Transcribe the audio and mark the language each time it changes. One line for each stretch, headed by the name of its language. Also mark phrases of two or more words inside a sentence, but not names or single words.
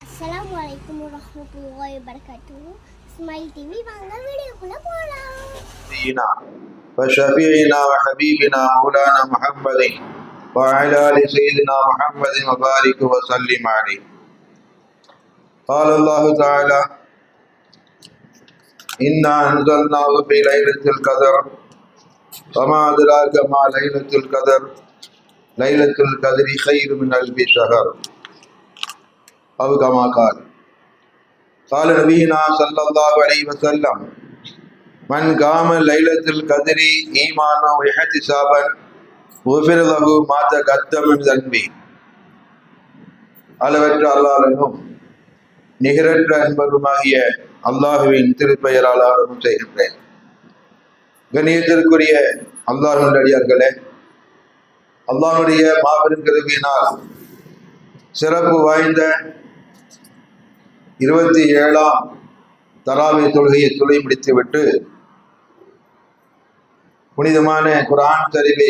Arabic: السلام عليكم ورحمة الله وبركاته.
Tamil: Smile TV வாங்க வீடியோக்குள்ள போலாம்.
Arabic: وشفيعنا وحبيبنا مولانا محمد وعلى آل سيدنا محمد وبارك وسلم عليه. قال الله تعالى: إنا أنزلناه في ليلة القدر وما أدراك ما ليلة القدر ليلة القدر خير من ألف شهر أو كما قال نبينا صلى الله عليه وسلم: من قام ليلة القدر إيمانا واحتسابا غفر له ما تقدم من ذنبه.
Tamil: அளவற்ற அல்லாஹ்வின் நிகரற்ற அன்பருமாகிய அல்லாஹுவின் திருப்பெயரால் ஆரம்பம் செய்கின்றேன். கண்ணியத்திற்குரிய அல்லாஹ்வின் அடியார்களே, அல்லாஹ்வுடைய மாபெரும் கிருபையினால் சிறப்பு வாய்ந்த 27ஆம் தராவி தொழுகையை தொலை முடித்துவிட்டு புனிதமான குர்ஆன் ஷரீஃபை